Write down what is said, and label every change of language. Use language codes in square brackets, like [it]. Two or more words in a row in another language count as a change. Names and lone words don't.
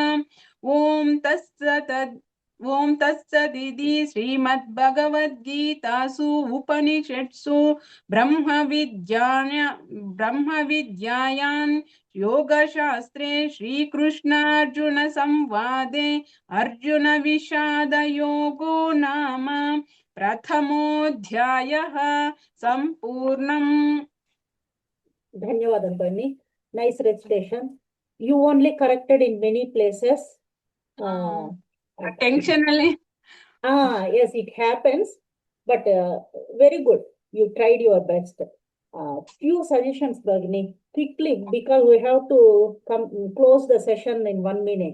[sa] ॐ तत्सदिति श्रीमद्भगवद्गीतासु उपनिषत्सु ब्रह्मविद्यायां योगशास्त्रे श्रीकृष्णार्जुनसंवादे अर्जुनविषादयोगो नाम प्रथमोऽध्यायः सम्पूर्णम्. [te] ధన్యవాదం బన్నీ. [en] Nice recitation. You only corrected in many places. Intentionally. Yes, it happens, but very good. You tried your best. Few suggestions, Bhagini, quickly, because we have to close the session in 1 minute.